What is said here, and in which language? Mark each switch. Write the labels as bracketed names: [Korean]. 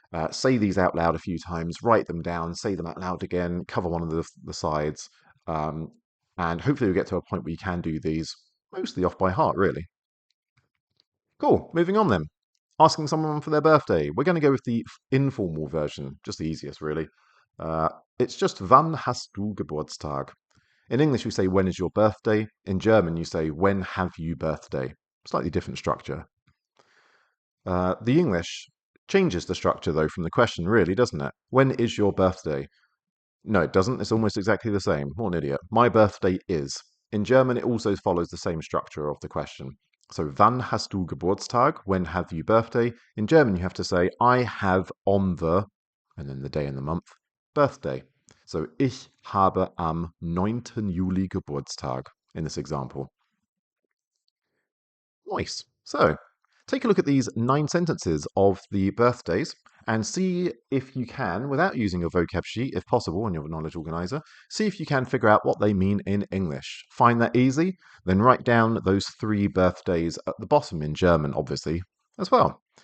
[English] Say these out loud a few times, write them down, say them out loud again, cover one of the sides, and hopefully you'll get to a point where you can do these mostly off by heart, really. Cool, moving on then. Asking someone for their birthday. We're going to go with the informal version, just the easiest, really. Uh, it's just [German] wann hast du Geburtstag? [English] In English, we say when is your birthday. In German, you say when have you birthday? Slightly different structure. The English changes the structure, though, from the question, really, doesn't it? When is your birthday? No, it doesn't. It's almost exactly the same. What an idiot. My birthday is. In German, it also follows the same structure of the question. [German] So, wann hast du Geburtstag? [English] When have you birthday? In German, you have to say, I have on the, and then the day and the month, birthday. [German] So, ich habe am 9. Juli Geburtstag [English] in this example. Nice. So, take a look at these 9 sentences of the birthdays and see if you can, without using your vocab sheet, if possible, on your knowledge organizer, see if you can figure out what they mean in English. Find that easy? Then write down those 3 birthdays at the bottom in German, obviously, as well.